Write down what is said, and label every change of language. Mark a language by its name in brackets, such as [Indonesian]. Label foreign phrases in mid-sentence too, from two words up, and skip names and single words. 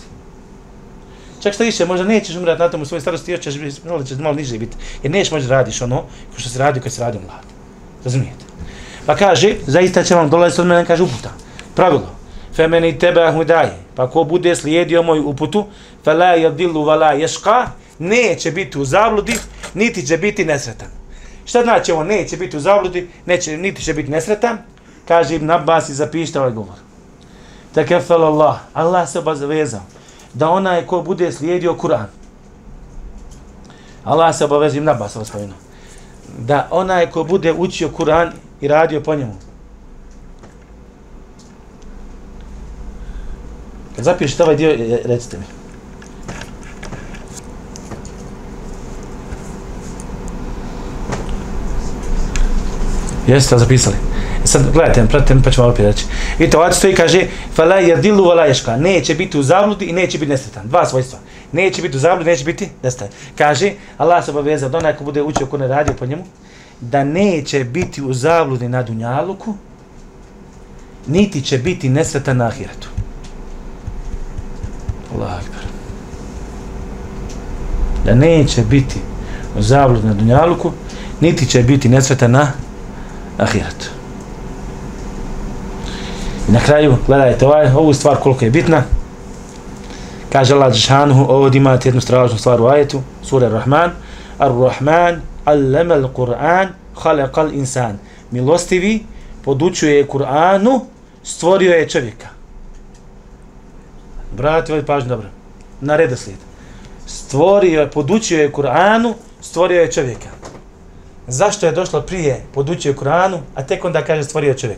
[Bosnian] Čak što više, možda nećeš umirati na tomu svoje starosti, još ćeš malo niže biti, jer nećeš možda radiš ono ko što se radi kad se radi mlad. Razumijete? Pa kaže, zaista će vam dolaziti od mene, kaže uputa. Pravilo. [Arabic] فمن تبع هداي. [Bosnian] Pa ko bude slijedio moju uputu, [Arabic] فلا يضل ولا يشقى, [Bosnian] neće biti u zabludi, niti će biti nesretan. Šta znači ovo neće biti u zabludi, niti će biti nesretan? Kaže Ibn Abbas i zapišite ovaj govor. [Arabic] تكفل الله. [Bosnian] Allah se obavezao da onaj ko bude slijedio Kur'an. Allah se obavezao, Ibn Abbas spomenuo, da onaj ko bude učio Kur'an i radio po njemu. Kad zapišete ovaj dio, recite mi. Jeste li zapisali? Sad gledajte, pratite mi pa ću malo opet reći. Vidite, ovdje stoji, kaže [Arabic] فلا يضل ولا يشقى, [Bosnian] neće biti u zabludi i neće biti nesretan. Dva svojstva. Neće biti u zabludi, neće biti nesretan. Kaže, Allah se obavezao da onaj ko bude učio Kur'an i radio po njemu, da neće biti u zabludi na dunjaluku, niti će biti nesretan na ahiretu. [Arabic] الله أكبر. [Bosnian] Da neće biti u zabludi na dunjaluku, niti će biti nesretan na ahiretu. I na kraju, gledajte ovu stvar koliko je bitna. Kaže Allah džeshanuhu, ovdje imate jednu strašnu stvar u ajetu, [Arabic] سورة الرحمن، الرحمن، علم القرآن، خلق الإنسان. [Bosnian] Milostivi podučuje Kur'anu, stvorio je čovjeka. Brate, ovdje pažnju dobro. Na redoslijed. Podučio je Kur'anu, stvorio je čovjeka. Zašto je došlo prije podučio Kur'anu, a tek onda kaže stvorio čovjeka?